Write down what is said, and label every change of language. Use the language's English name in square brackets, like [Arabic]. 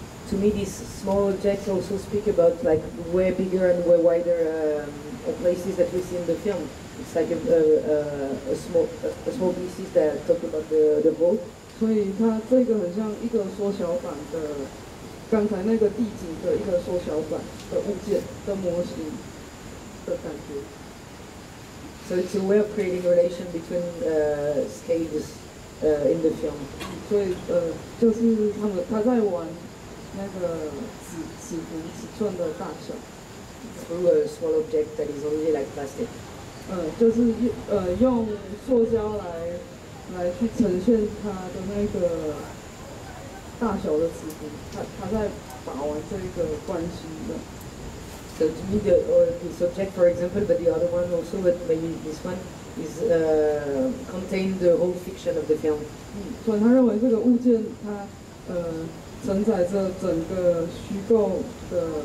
[English] To me, these small objects also speak about like way bigger and way wider places that we see in the film. It's like a small pieces that talk about the whole. [Chinese] 所以它这个很像一个缩小版的，刚才那个地景的一个缩小版的物件的模型的感觉。 [English] So it's a way of creating a relation between scales in the film. [Chinese] 所以就是他在玩那个尺寸的大小。 [English] Through a small object that is only like plastic. [Chinese] 就是用塑胶来去呈现它的那个大小的尺幅，他在把玩这一个关系的。 [English] So to me, this object, for example, but the other one also, but maybe this one is contain the whole fiction of the film. [Chinese] 所以他认为这个物件它承载着整个虚构的。